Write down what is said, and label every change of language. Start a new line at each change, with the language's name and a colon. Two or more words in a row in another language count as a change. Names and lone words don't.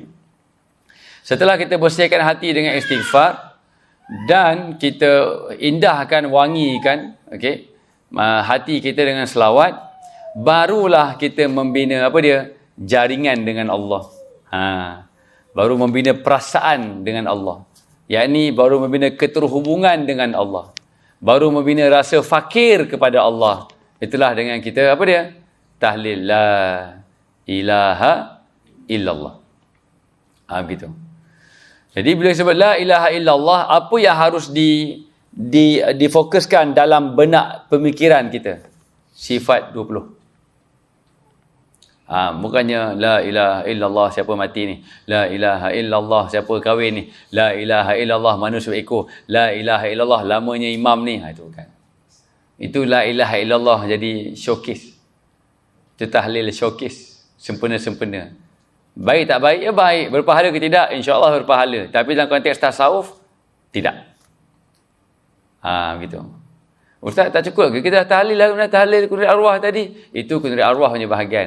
Malay: Setelah kita bersihkan hati dengan istighfar dan kita indahkan, wangikan, okey, hati kita dengan selawat, barulah kita membina jaringan dengan Allah. Baru membina perasaan dengan Allah. Yakni baru membina keterhubungan dengan Allah. Baru membina rasa fakir kepada Allah. Itulah dengan kita tahlil
Arabic: لا إله إلا الله.
Malay: Begitu. Jadi bila sebut
Arabic: لا إله إلا الله,
Malay: apa yang harus difokuskan dalam benak pemikiran kita? Sifat 20. Bukannya
Arabic: لا إله إلا الله
Malay: siapa mati ni,
Arabic: لا إله إلا الله
Malay: siapa kahwin ni,
Arabic: لا إله إلا الله
Malay: manusia ekor,
Arabic: لا إله إلا الله
Malay: lamanya imam ni. Itu kan. Itu
Arabic: لا إله إلا الله
Malay: jadi showcase. Itu tahlil showcase. Sempurna-sempurna. Baik tak baik? Ya baik. Berpahala ke tidak? InsyaAllah berpahala. Tapi dalam konteks tasawuf, tidak. Begitu. Ustaz tak cukup ke? Kita dah tahlil lah, tahlil kunuri arwah tadi. Itu kunuri arwah punya bahagian.